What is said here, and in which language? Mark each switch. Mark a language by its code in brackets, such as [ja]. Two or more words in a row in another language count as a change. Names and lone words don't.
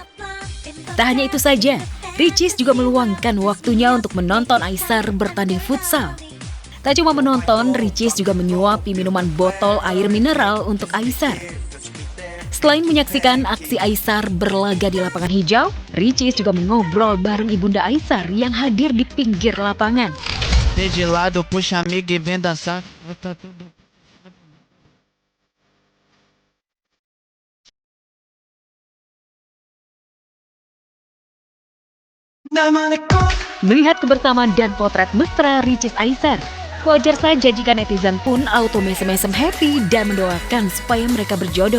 [id] Tak hanya itu saja, Ricis juga meluangkan waktunya untuk menonton Aisar bertanding futsal. Tak cuma menonton, Ricis juga menyuapi minuman botol air mineral untuk Aisar. Selain menyaksikan aksi Aisar berlaga di lapangan hijau, Ricis juga mengobrol bareng ibunda Aisar yang hadir di pinggir lapangan. [pt] De lado, puxa amiga e vem dançar. Tá tudo. [id] Melihat kebersamaan dan potret mesra Ricis Aisar, wajar saja jika netizen pun auto mesem-mesem happy dan mendoakan supaya mereka berjodoh.